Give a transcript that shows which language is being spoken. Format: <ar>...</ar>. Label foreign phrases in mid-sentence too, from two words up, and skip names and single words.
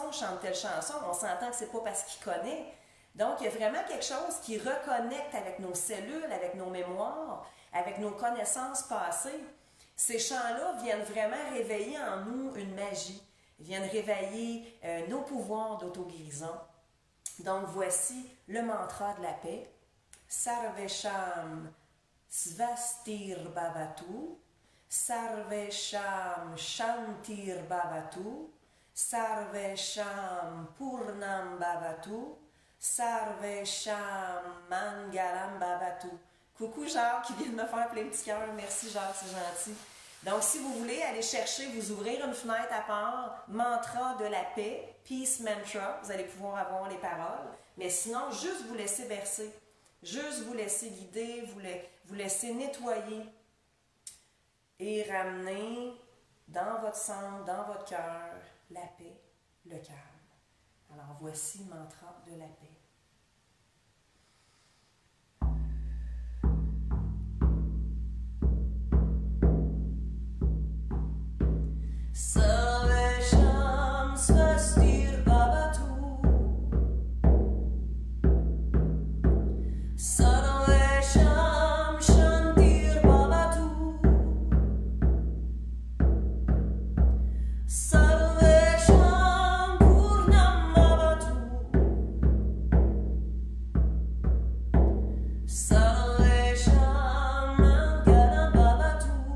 <fr>On s'entend que c'est pas parce qu'il connaît. Donc, il y a vraiment quelque chose qui reconnecte avec nos cellules, avec nos mémoires, avec nos connaissances passées. Ces chants-là viennent vraiment réveiller en nous une magie, viennent réveiller nos pouvoirs d'auto-guérison. Donc, voici le mantra de la paix.</fr> <sa>सर्वेषां स्वस्तिर् भवतु, सर्वेषां शान्तिर् भवतु, सर्वेषां पूर्णं भवतु, सर्वेषां मङ्गलं भवतु.</sa> <fr>Coucou Jacques qui vient de me faire plein de petits cœurs. Merci Jacques, c'est gentil. Donc, si vous voulez aller chercher, vous ouvrir une fenêtre à part, mantra de la paix,</fr> <en>peace mantra,</en> <fr>vous allez pouvoir avoir les paroles. Mais sinon, juste vous laisser bercer, juste vous laisser guider, vous laisser nettoyer et ramener dans votre centre, dans votre cœur, la paix, le calme. Alors, voici le mantra de la paix.</fr> <sa>सर्वेषां स्वस्तिर् भवतु, सर्वेषां शान्तिर् भवतु, सर्वेषां पूर्णं भवतु, सर्वेषां मङ्गलं भवतु,</sa>